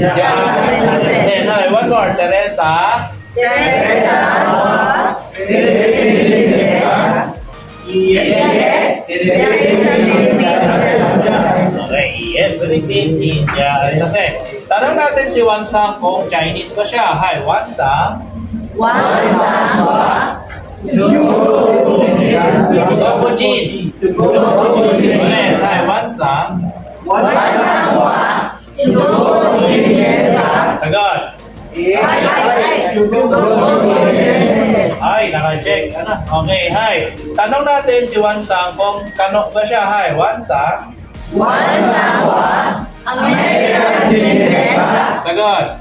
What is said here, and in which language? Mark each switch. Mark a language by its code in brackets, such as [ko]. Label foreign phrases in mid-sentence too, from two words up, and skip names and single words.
[en] Hi, one more. Teresa. Okay, Philippines. [tl] Tanong natin si Wansang kung Chinese ba siya. [en] Hi, Wansang. Jin. Hi, Wansang. [tl] Sagot. Ay, naka-check. Ano? Okay, hi. Tanong natin si Wansang kung kano ba siya. [en] Hi, Wansang. Sagot.